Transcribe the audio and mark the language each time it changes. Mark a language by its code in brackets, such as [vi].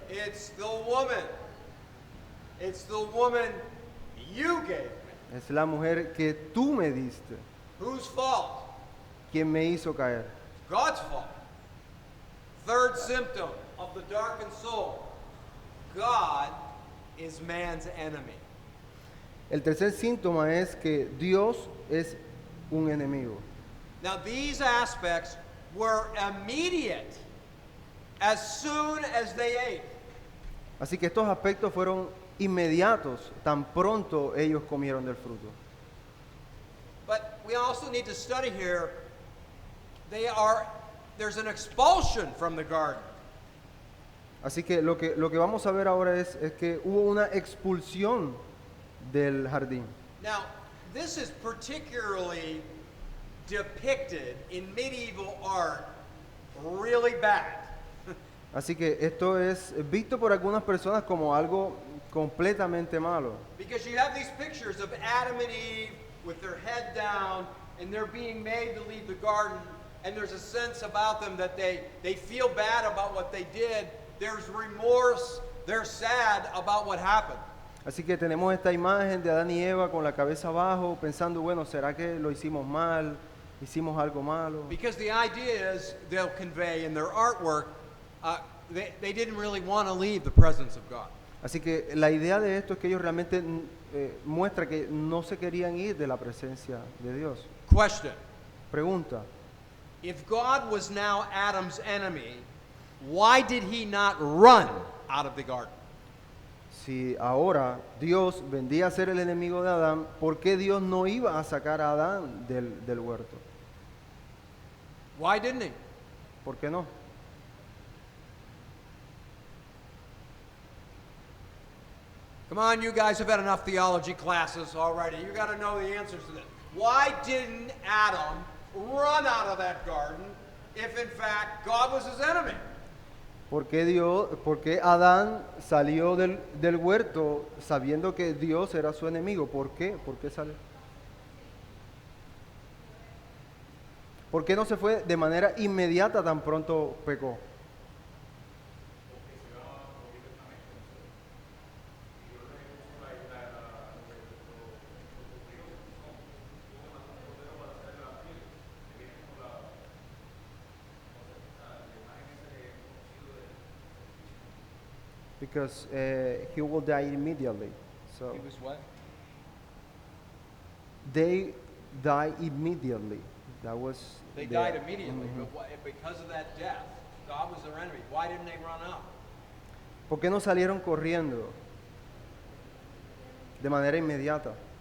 [en] It's the woman. It's the woman you gave me. [es] es la mujer que tú me diste, [en] Whose fault? [es] quien me hizo caer. [en] God's fault. Third symptom of the darkened soul. God is man's enemy. [es] El tercer síntoma es que Dios es un enemigo. [en] Now these aspects were immediate as soon as they ate. [es] Así que estos aspectos fueron inmediatos, tan pronto ellos comieron del fruto. [en] But we also need to study here, there's an expulsion from the garden. [es] Así que lo que vamos a ver ahora es que hubo una expulsión del jardín. [en] Now, this is particularly depicted in medieval art really bad. [es] Así que esto es visto por algunas personas como algo completamente malo. [en] Because you have these pictures of Adam and Eve with their head down, and they're being made to leave the garden, and there's a sense about them that they feel bad about what they did. There's remorse. They're sad about what happened. [es] Así que tenemos esta imagen de Adán y Eva con la cabeza abajo, pensando, bueno, ¿será que lo hicimos mal? ¿Hicimos algo malo? [en] Because the idea is they'll convey in their artwork, they didn't really want to leave the presence of God. [es] Así que la idea de esto es que ellos realmente muestra que no se querían ir de la presencia de Dios. [en] Question. [es] Pregunta, [en] If God was now Adam's enemy, why did he not run out of the garden? [es] si ahora Dios vendría a ser el enemigo de Adán, ¿por qué Dios no iba a sacar a Adán del huerto? [en] Why didn't he? [es] ¿Por qué no? [en] Come on, you guys have had enough theology classes already. You got to know the answers to this. Why didn't Adam run out of that garden if in fact God was his enemy? [es] ¿Por qué Adán salió del huerto sabiendo que Dios era su enemigo? ¿Por qué? ¿Por qué salió? ¿Por qué no se fue de manera inmediata tan pronto pecó? [en] Because he will die immediately. So He was what? they die immediately. That was They the- died immediately, Mhm. but because of that death, God was their enemy. Why didn't they run out? [es] ¿Por qué no salieron corriendo de manera inmediata?